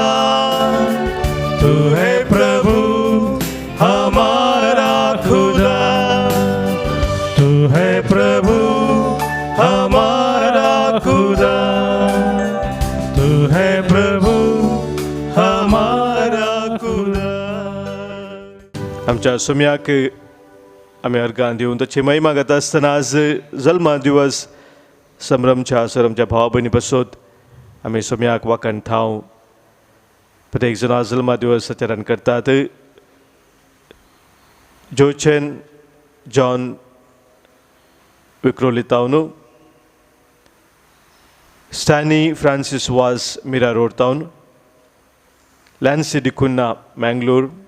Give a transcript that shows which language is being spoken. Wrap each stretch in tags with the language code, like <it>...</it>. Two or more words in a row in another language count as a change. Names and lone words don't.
<hi>तू है प्रभु हमारा खुदा. तू है प्रभु हमारा खुदा. तू है प्रभु हमारा खुदा.</hi> <kok>आमच्या सोम्याक आमी अर्गां दिवन ताची महिमा घेता आसतना आज जल्मा दिवस संभ्रमच्या सरमच्या भावा भयणी पासत आमी सोम्याक वाकण थाव प्रत्येक जण आज जल्मा दिवस आचरण करतात. जोचेन जॉन विक्रोली टावन, स्टॅनी फ्रांसिस वास मिरा रोड टावन, लॅन्सी डिकुन्ना मँगलोर,</kok>